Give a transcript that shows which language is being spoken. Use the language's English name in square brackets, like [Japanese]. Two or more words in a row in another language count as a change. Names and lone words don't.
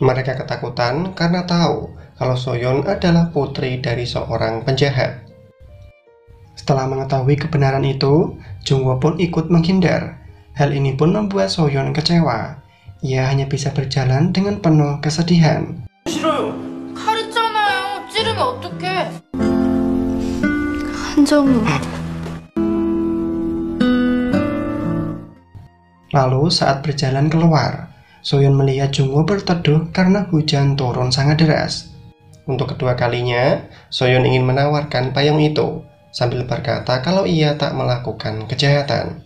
[Indonesian] Mereka ketakutan karena tahu kalau Soyeon adalah putri dari seorang penjahat. Setelah mengetahui kebenaran itu, Jungwoo pun ikut menghindar. Hal ini pun membuat Soyeon kecewa. Ia hanya bisa berjalan dengan penuh kesedihan. [Korean] 가렸잖아요. 찌르면 어떡해? 한정우, [Indonesian] Lalu saat berjalan keluar, Soyeon melihat Jungwoo berteduh karena hujan turun sangat deras. Untuk kedua kalinya, Soyeon ingin menawarkan payung itu, sambil berkata kalau ia tak melakukan kejahatan.